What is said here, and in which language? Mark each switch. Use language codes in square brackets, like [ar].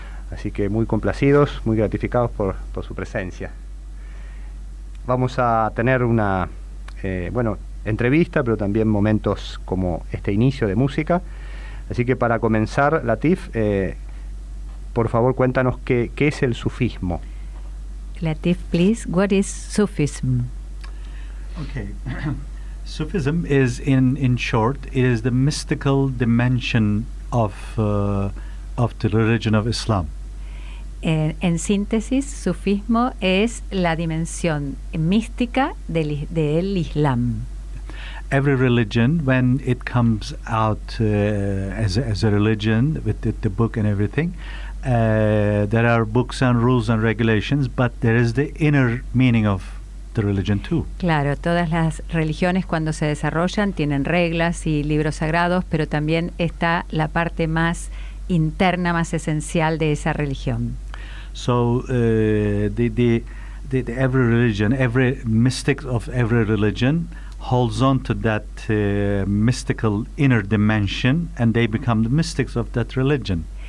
[es] Así que muy complacidos, muy gratificados por su presencia. Vamos a tener una entrevista, pero también momentos como este inicio de música. Así que para comenzar, Latif, por favor cuéntanos qué es el sufismo. [en] Latif, please, what is Sufism? Okay. Sufism is, in short, it is the mystical dimension of the religion of Islam. [es] En síntesis, sufismo es la dimensión mística del Islam. [en] Every religion, when it comes out as a religion with the book and everything, there are books and rules and regulations, but there is the inner meaning of the religion too. [es] Claro, todas las religiones cuando se desarrollan tienen reglas y libros sagrados, pero también está la parte más interna, más esencial de esa religión. [en] So every religion, every mystic of every religion holds on to that mystical inner dimension, and they become the mystics of that religion.